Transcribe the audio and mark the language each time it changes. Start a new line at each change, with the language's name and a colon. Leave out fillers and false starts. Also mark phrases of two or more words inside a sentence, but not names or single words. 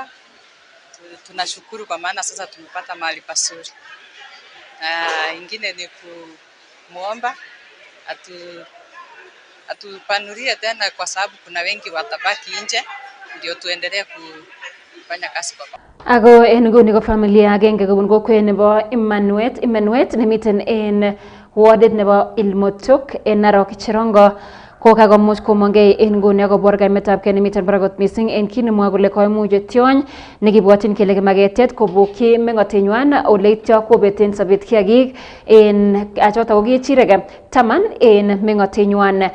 Swahili: Tunashukuru kwa maana sasa tumepata mahali pazuri. Ingine ni kumuomba atupanulie tena, kwa sababu kuna wengi watabaki nje, ndio tuendelee kufanya kazi kwa pamoja.
Kalenjin: Ako en nguni ko familia agenge kobun kokwet nebo Imenuet nemiten en wardit nebo Ilmotok en Narok Cherongo ko kakomuch komongei en nguni akobor kaimetab kei nemiten barak kot mising en kit nemwoe kole koimuch tiony nekibwotyin kele kimaketet kobokyi meng'otenywan ole ityo kobeten sobet kiagik en choto ko kechirek 10 en meng'otenywan.